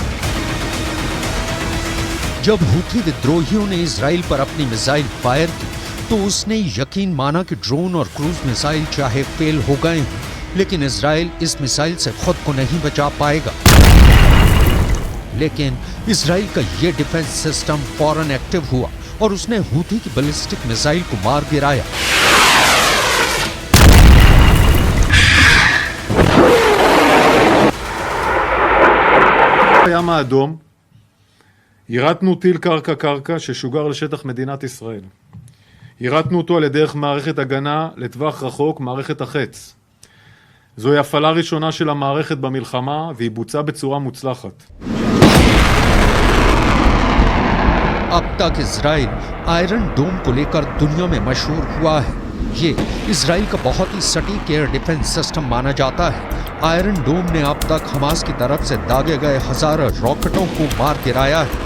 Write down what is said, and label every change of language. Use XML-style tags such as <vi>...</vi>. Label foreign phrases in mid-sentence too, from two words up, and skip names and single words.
<hi>जब हुथी विद्रोहियों ने इजराइल पर अपनी मिसाइल फायर की तो उसने यकीन माना कि ड्रोन और</hi> <en>cruise missile</en> <hi>चाहे फेल हो गए हैं, लेकिन इजराइल इस मिसाइल से खुद को नहीं बचा पाएगा। लेकिन इजराइल का ये</hi> <en>defence system</en> <hi>फौरन एक्टिव हुआ और उसने हुथी की</hi> <en>ballistic missile</en> <hi>को मार गिराया।</hi> <he>הים האדום, יירטנו טיל קרקע ששוגר לשטח מדינת ישראל. יירטנו אותו על ידי מערכת הגנה לטווח רחוק, מערכת החץ. זוהי הפעלה ראשונה של המערכת במלחמה והיא בוצעה בצורה מוצלחת.</he> <hi>अब तक इजराइल आयरन डोम को लेकर दुनिया में मशहूर हुआ है। ये इजराइल का बहुत ही सटीक</hi> <en>air defence system</en> <hi>माना जाता है। आयरन डोम ने अब तक हमास की तरफ से दागे गए हजारों रॉकेटों को मार गिराया है।</hi>